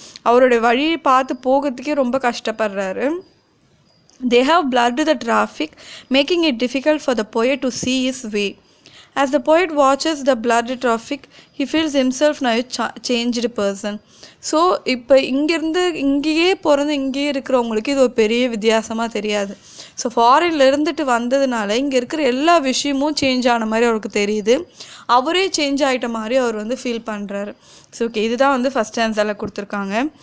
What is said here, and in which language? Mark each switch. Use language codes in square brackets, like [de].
[ta] அவருடைய வழியை பார்த்து போகிறதுக்கே ரொம்ப கஷ்டப்படுறாரு. [en] They have blurred the traffic, making it difficult for the poet to see his way. As the poet watches the blurred traffic, he feels himself now a changed person. [ta] So இப்போ இங்கேயே பிறந்து இங்கேயே இருக்கிறவங்களுக்கு இது ஒரு பெரிய வித்தியாசமாக தெரியாது. ஸோ ஃபாரின்ல இருந்துட்டு வந்ததுனால இங்கே இருக்கிற எல்லா விஷயமும் சேஞ்ச் ஆன மாதிரி அவருக்கு தெரியுது. அவரே சேஞ்ச் ஆகிட்ட மாதிரி அவர் வந்து ஃபீல் பண்ணுறாரு. ஸோ ஓகே, இதுதான் வந்து ஃபஸ்ட் ஸ்டான்ஸாவில் கொடுத்துருக்காங்க.